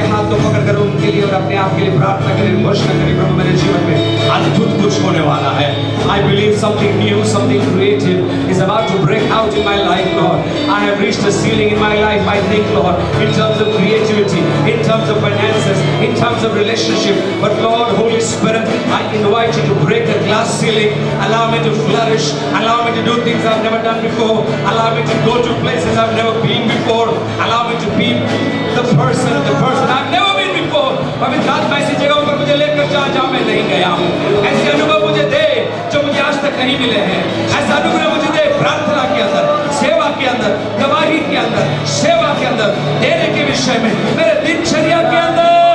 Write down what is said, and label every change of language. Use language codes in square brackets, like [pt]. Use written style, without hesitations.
[hi] को पकड़कर उनके लिए और अपने आप के लिए प्रार्थना करें, घोषणा करें, प्रभु मेरे जीवन में अद्भुत कुछ होने वाला है। [en] I believe something new, something creative is about to break out in my life, Lord. I have reached a ceiling in my life, I think, Lord, in terms of creativity, in terms of finances, in terms of relationship. But Lord, Holy Spirit, I invite you to break the glass ceiling. Allow me to flourish. Allow me to do things I've never done before. Allow me to go to places I've never been before. Allow me to be the person I've never been before. [hi] पवित्र आत्मा ऐसी जगहों पर मुझे लेकर जा जहाँ मैं नहीं गया हूँ। ऐसे अनुभव मुझे दे जो मुझे आज तक नहीं मिले हैं। ऐसा अनुग्रह मुझे दे प्रार्थना के अंदर, सेवा के अंदर, गवाही के अंदर, सेवा के अंदर, देने के विषय में, मेरे दिनचर्या के अंदर।